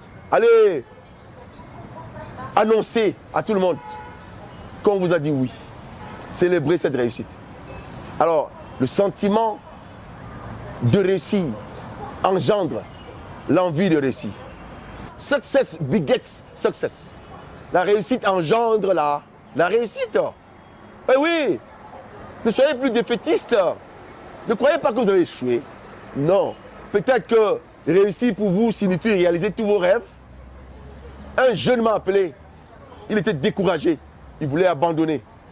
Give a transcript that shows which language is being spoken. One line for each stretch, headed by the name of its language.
French: Allez annoncer à tout le monde qu'on vous a dit oui. Célébrez cette réussite. Alors, le sentiment de réussir engendre l'envie de réussir.
English: Success begets success.
French: La réussite engendre la réussite. Eh oui, ne soyez plus défaitiste. Ne croyez pas que vous avez échoué. Non. Peut-être que réussir pour vous signifie réaliser tous vos rêves. Un jeune m'a appelé. Il était découragé. Il voulait abandonner.